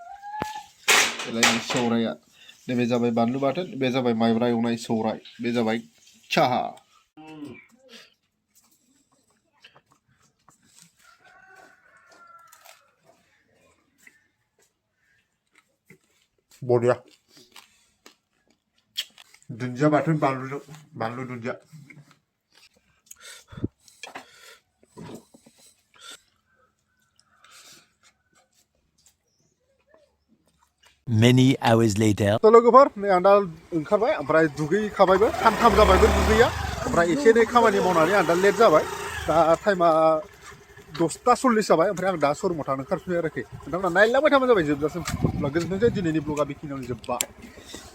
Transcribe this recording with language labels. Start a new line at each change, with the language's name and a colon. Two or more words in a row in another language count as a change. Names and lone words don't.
Bodo: सौराया नैबे जाबाय बानलु बाथोन बे जाबाय माइब्रा एवनाय सौराय बे जाबाय साहा बरिया दुन्दिया बाथोन बानलु दुन्दिया
English: Many hours later.
Bodo: तो लोगोफोर नै आं दा ओंखारबाय ओमफ्राय दुगैखाबायबो सानथाम जाबायबो दुगैया ओमफ्राय एसे एनै खामानि मावनानै आं दा लेट जाबाय दा टाइमा 10:40 जाबाय ओमफ्राय आं दा शरुमाव थांनो ओंखारफिनबाय आरोखि नोंथांमोना नायलांबाय थाबानो जाबाय जोबजासिम गोजोनथोंसै दिनैनि ब्लगा बेखिनियावनो जोब्बाय